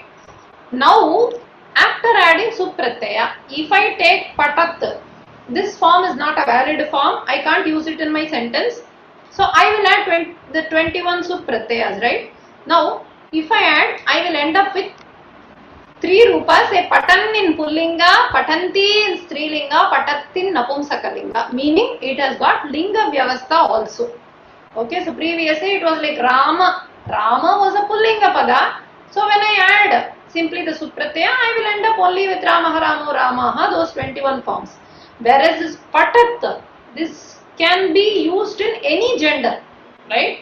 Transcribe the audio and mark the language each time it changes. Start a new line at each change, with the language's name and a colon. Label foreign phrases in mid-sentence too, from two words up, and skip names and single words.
English: Now, after adding supratyaya, if I take patat, this form is not a valid form. I can't use it in my sentence. So I will add the 21 supratyayas, right? Now, if I add, I will end up with 3 rupas, say patan in pullinga, patanti in strilinga, patat in napumsakalinga, meaning it has got
Sanskrit: linga vyavastha
English: also. Okay, so previously it was like Rama was a
Sanskrit: pullinga pada.
English: So when I add simply the supratyaya, I will end up only with
Sanskrit: Ramaha, Ramo, Ramaha,
English: those 21 forms. Whereas this patat, this can be used in any gender, right?